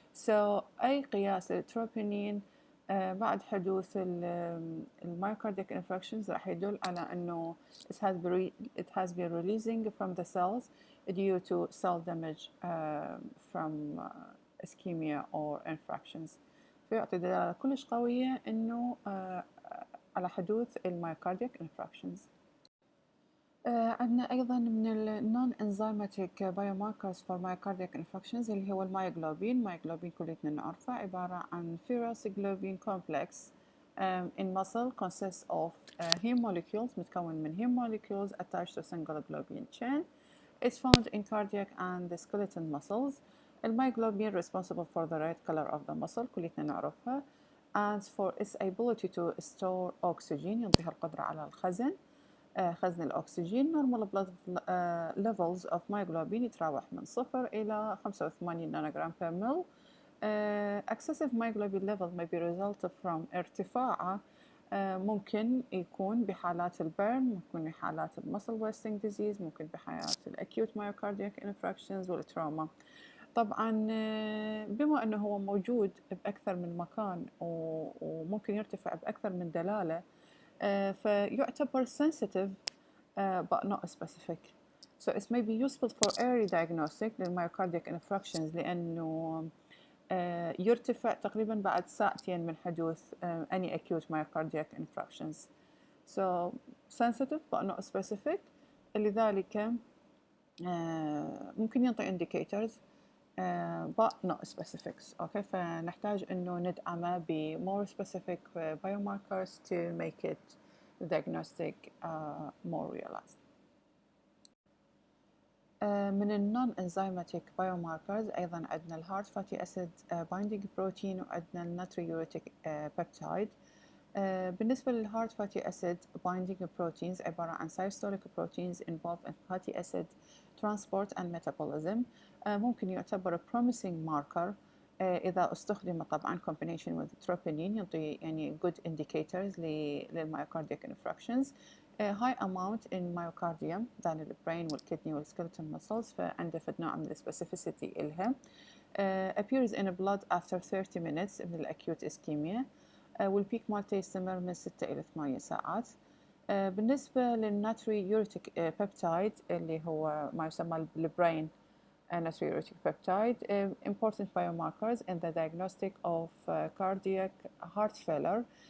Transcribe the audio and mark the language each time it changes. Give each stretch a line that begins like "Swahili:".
Arabic: So أي قياس للتروبونين بعد حدوث الميوكاردياc infarctions راح يدل على أنه
English: it has been releasing from the cells due to cell damage from ischemia or infarctions.
Arabic: فيعطي دلالة كلش قوية أنه على حدوث المايوكاردياك انفراكشنز. عندنا أيضا من ال non-enzymatic biomarkers for myocardiac infarctions اللي هو المايوغلوبين.
English: myoglobin كلنا نعرفه عبارة عن ferroglobin complex in muscle consists of heme molecules
Arabic: متكون من
English: heme molecules attached to single globin chain. It's found in cardiac and the skeletal muscles. المايوغلوبين responsible for the red color of the muscle
Arabic: كلنا نعرفها
English: and for its ability to store oxygen
Arabic: ينطيها القدرة على الخزن خزن الأكسجين.
English: normal blood levels of myoglobin
Arabic: يتراوح من 0 إلى 85 نانوغرام
English: per ml. excessive myoglobin level may be result from
Arabic: ارتفاعه ممكن يكون بحالات البرن، ممكن بحالات المسل wasting disease، ممكن بحالات الacute myocardiac infarctions والتروما. طبعا بما أنه هو موجود بأكثر من مكان وممكن يرتفع بأكثر من دلالة فيعتبر
English: sensitive but not specific. So it may be useful for early diagnostic للمyocardiac infarctions
Arabic: لأنه يرتفع تقريبا بعد ساعتين من حدوث any
English: acute myocardiac infarctions. So sensitive but not specific.
Arabic: لذلك ممكن ينطي
English: indicators but not specifics. Okay,
Arabic: فنحتاج إنه ندعمه
English: ب more specific biomarkers to make it the diagnostic more realized. من ال non-enzymatic biomarkers أيضا عندنا ال heart fatty acid binding protein وعندنا ال natriuretic peptide. بالنسبة لل heart fatty acid binding proteins عبارة عن systolic proteins involved in fatty acid transport and metabolism.
Arabic: ممكن يعتبر
English: promising marker
Arabic: إذا استخدم طبعا
English: combination with troponin
Arabic: يعطي يعني good indicators للmyocardiac infarctions.
English: high amount in myocardium than البرين والكدني والskeletal muscles
Arabic: فعنده فد نوع من
English: الspecificity إلها. appears in blood after 30 minutes
Arabic: من الacute ischemia. والبيك مالته يستمر من 6 إلى 8 ساعات. بالنسبة للناتريوريتيك بيبتايد اللي هو ما يسمى البرين
English: natriuretic peptide, important biomarkers in the diagnostic of cardiac heart failure.